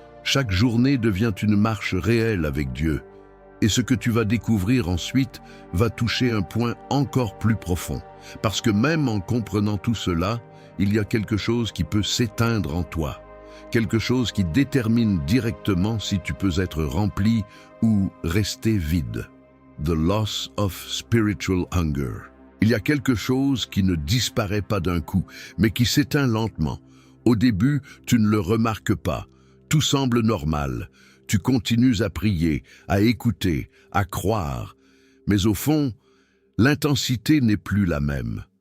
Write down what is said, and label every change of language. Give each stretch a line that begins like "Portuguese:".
French: Chaque journée devient une marche réelle avec Dieu. Et ce que tu vas découvrir ensuite va toucher un point encore plus profond. Parce que même en comprenant tout cela, il y a quelque chose qui peut s'éteindre en toi. Quelque chose qui détermine directement si tu peux être rempli ou rester vide.
English: The loss of spiritual hunger.
French: Il y a quelque chose qui ne disparaît pas d'un coup, mais qui s'éteint lentement. Au début, tu ne le remarques pas. Tout semble normal. Tu continues à prier, à écouter, à croire. Mais au fond, l'intensité n'est plus la même.